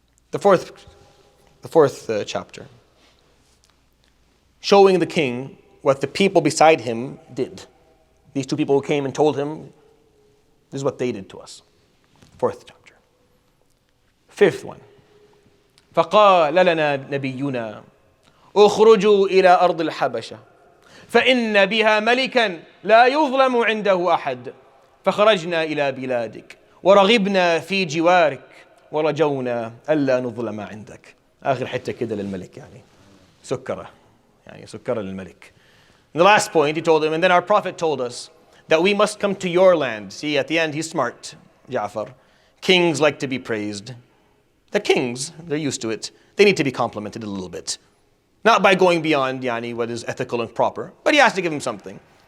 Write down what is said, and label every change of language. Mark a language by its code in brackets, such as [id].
[en] The fourth chapter, showing the king what the people beside him did. These two people who came and told him, this is what they did to us. Fourth chapter. Fifth one. [ar] فَقَالَ لَنَا نَبِيُّنَا اخرجوا إلى أرض الحبشة فإن بها ملكا لا يظلم عنده أحد فخرجنا إلى بلادك ورغبنا في جوارك ورجونا ألا نظلم عندك. آخر حتة كده للملك يعني سكرة للملك. [en] And the last point he told him, and then our prophet told us that we must come to your land. See, at the end he's smart, Ja'far. Kings like to be praised. The kings, they're used to it. They need to be complimented a little bit. Not by going beyond what is ethical and proper, but he has to give him something.